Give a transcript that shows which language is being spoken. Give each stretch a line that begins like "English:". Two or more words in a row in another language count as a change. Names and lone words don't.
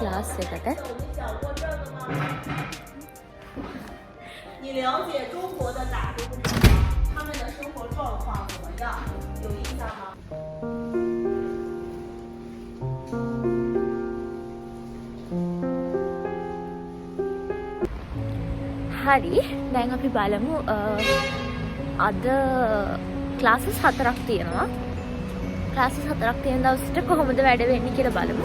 Sinhala: ක්ලාස් එකට.
Chinese: 你了解中国的打工人他们的生活状况怎么样？有印象吗？
Sinhala: හරි දැන් අපි බලමු අද ක්ලාසස් 4ක් තියෙනවා. ක්ලාසස් 4ක් තියෙන දවසට කොහොමද වැඩ වෙන්නේ කියලා බලමු.